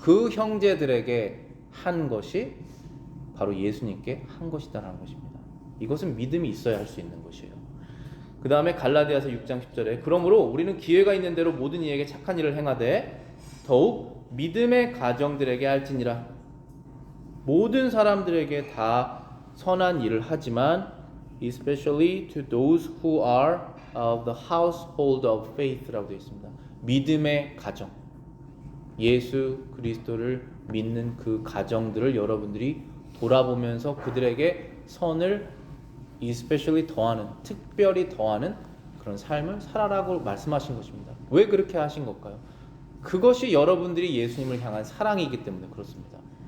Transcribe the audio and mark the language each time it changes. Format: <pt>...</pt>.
<ko>그 형제들에게 한 것이 바로 예수님께 한 것이다라는 것입니다. 이것은 믿음이 있어야 할 수 있는 것이에요. 그 다음에 갈라디아서 6장 10절에 그러므로 우리는 기회가 있는 대로 모든 이에게 착한 일을 행하되 더욱 믿음의 가정들에게 할지니라. 모든 사람들에게 다 선한 일을 하지만</ko> <en>especially to those who are of the household of faith라고</en> <ko>되어 있습니다. 믿음의 가정, 예수 그리스도를 믿는 그 가정들을 여러분들이 돌아보면서 그들에게 선을 especially 더하는, 특별히 더하는 그런 삶을 살아라고 말씀하신 것입니다. 왜 그렇게 하신 걸까요? 그것이 여러분들이 예수님을 향한 사랑이기 때문에 그렇습니다.</ko>